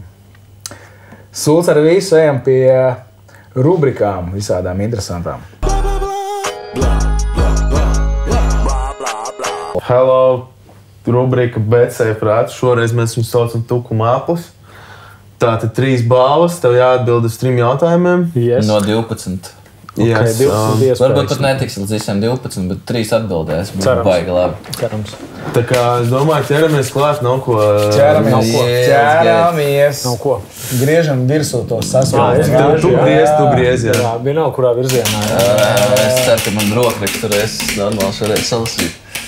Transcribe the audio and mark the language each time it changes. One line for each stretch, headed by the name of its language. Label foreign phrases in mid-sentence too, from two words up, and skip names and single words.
Latvian: Sūds ar visu ejam pie rubrikām visādām interesantām. Hello, rubrika BC prāts. Šoreiz mēs viņu saucam Tuku Māplis. Tātad 3 balvas, tev jāatbild uz 3 jautājumiem.
English: Yes.
Latvian: No 12.
English: Yes,
Latvian: 12 iespējas. Varbūt pat netiks līdz visiem 12, bet 3 atbildēs. Cerams. Baigi labi. Cerams. tā kā es domāju, ķeramies klāt, nav ko. Ķeramies. Nav ko. Griežam virsū to Tu sasprāstu. griez, jā. Jā, vienalga, kurā virzienā. Es ceru, ka man rokraksts turēs normāli šoreiz salasīt.